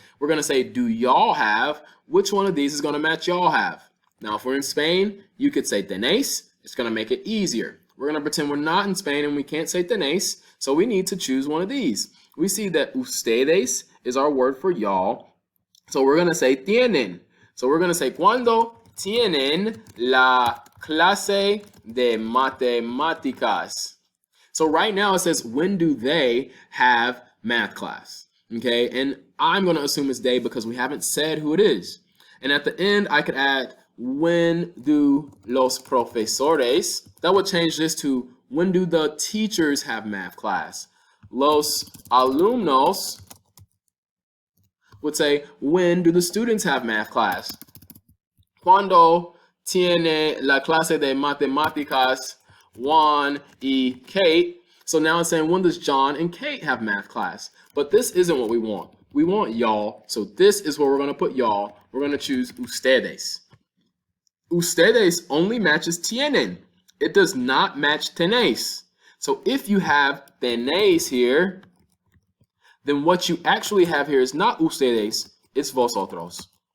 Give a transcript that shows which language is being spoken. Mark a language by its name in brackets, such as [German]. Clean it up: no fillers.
[English] We're going to say, do y'all have? Which one of these is going to match y'all have? Now, if we're in Spain, you could say tenéis. It's going to make it easier. We're going to pretend we're not in Spain and we can't say tenéis, so we need to choose one of these. We see that ustedes is our word for y'all, so we're going to say tienen. So we're going to say, [Spanish] ¿cuándo tienen la clase de matemáticas? [English] So right now it says, when do they have math class? Okay, and I'm going to assume it's they because we haven't said who it is. And at the end, I could add, when do [Spanish] los profesores? [English] That would change this to, when do the teachers have math class? [Spanish] Los alumnos [English] would say, when do the students have math class? [Spanish] Cuando tiene la clase de matemáticas Juan y Kate? [English] So now it's saying, when does John and Kate have math class? But this isn't what we want. We want y'all. So this is where we're going to put y'all. We're going to choose ustedes. Ustedes only matches tienen. It does not match tenéis. So if you have tenéis here, then what you actually have here is not ustedes, it's vosotros.